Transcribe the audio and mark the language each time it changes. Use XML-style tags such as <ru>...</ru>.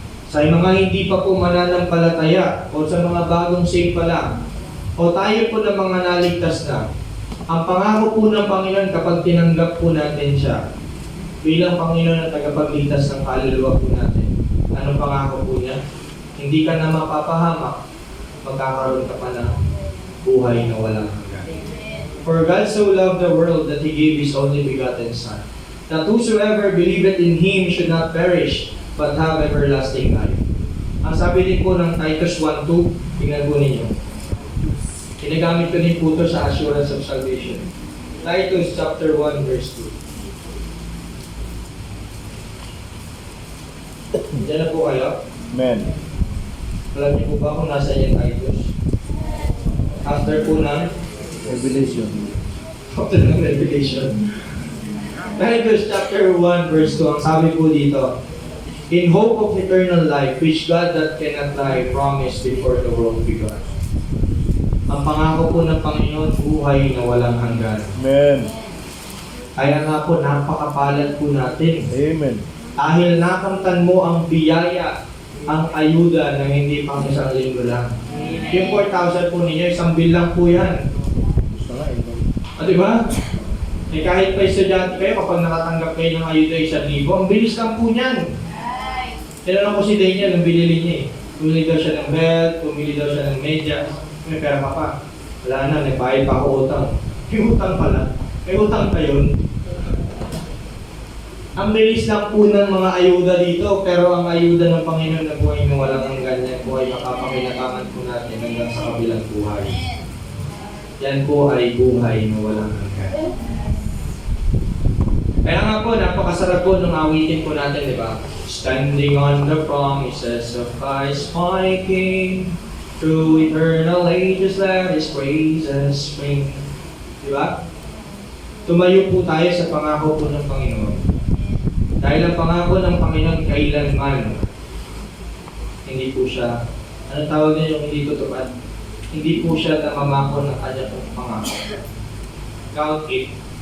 <tl>Sa mga hindi pa po mananampalataya, o sa mga bagong save pa lang, o tayo po ng mga naligtas na, ang pangako po ng Panginoon kapag tinanggap po natin siya, bilang Panginoon at tagapagligtas ng kaluluwa po natin, anong pangako po niya? Hindi ka na mapapahamak, magkakaroon ka pa ng buhay na walang hanggan.</tl> <en>For God so loved the world that He gave His only begotten Son, that whosoever believeth in Him should not perish, but have everlasting life.</en> <tl>Ang sabi din po ng Titus 1:2, tingnan po ninyo. Ginagamit ko din po ito sa</tl> <en>assurance of salvation.</en> <tl>Titus chapter 1 verse 2. Diyan na po kayo? Amen. Alam niyo po ba kung nasa yung Titus? After po ng Revelation. After ng Revelation.</tl> <en>Titus chapter 1 verse 2,</en> <tl>ang sabi po dito,</tl> <en>in hope of eternal life, which God that cannot lie promised before the world began.</en> <tl>Ang pangako po ng Panginoon, buhay na walang hanggan. Amen. Kaya nga po, napakapalad po natin. Amen. Dahil nakamtan mo ang biyaya, ang ayuda ng hindi pang isang linggo lang. Yung 4,000 po ninyo, isang bill lang po yan. Gusto nga eh. Diba? Eh kahit pa estudyante kayo, kapag nakatanggap kayo ng ayuda 1,000, ang bilis lang po niyan. Tinanong ko si Daniel, ang binili niya eh. Pumili daw siya ng belt, pumili daw siya ng medyas. May pera pa pa. Wala na, nagbayad pa ako utang. May utang pala. May utang pa yun. Ang bilis lang po ng mga ayuda dito, pero ang ayuda ng Panginoon na buhay na walang hanggan niya po ay makapakinakaman po natin hanggang sa kabilang buhay. Yan po ay buhay na walang hanggan. Kaya nga po, napakasarap po nung awitin po natin, di ba?</tl> <en>Standing on the promises of Christ my King, through eternal ages let His praises ring.</en> <tl>Di ba? Tumayo po tayo sa pangako po ng Panginoon. Dahil ang pangako ng Panginoon kailanman, hindi po siya, anong tawag niya yung hindi tutupad? hindi po siya namamako ng kanya pong pangako. Count it.</tl>